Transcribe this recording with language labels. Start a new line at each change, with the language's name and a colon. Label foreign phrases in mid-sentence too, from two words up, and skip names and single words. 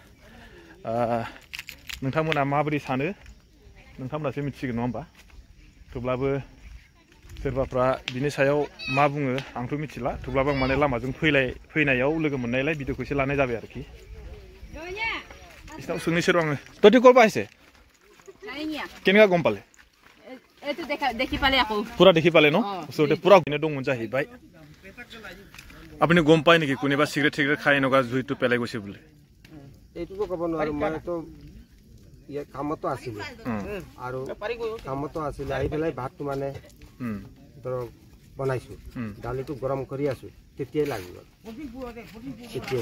Bodo: नोंथांमोना माबोरै सानो नोंथांमोनासो मिथिसिगोन नङा होमबा थेवब्लाबो सोरबाफ्रा बिनि सायाव मा बुङो आंथ' मिथिला थेवब्लाबो आं माने लामाजों फैनायाव लोगो मोननायलाय भिडिअखौ एसे लानाय जाबाय आरोखि इसनाव सोंनोसै र' आङो तोती
Assamese: ক'ৰ পৰা আহিছে কেনেকুৱা গম পালে পুৰা দেখি পালে ন ওচৰতে পুৰা
Bodo: দংমोन जाहैबाय
Assamese: আপুনি গম পায় নেকি কোনোবা চিগাৰেট খাই এনেকুৱা জুইটো পেলাই গৈছে বুলি এইটোতো ক'ব নোৱাৰো মইতো কামতো আছিলো আৰু কামতো আছিলে আহি পেলাই ভাতটো মানে ধৰক বনাইছো দালিটো গৰম কৰি আছো তেতিয়াই লাগি গ'ল তেতিয়াই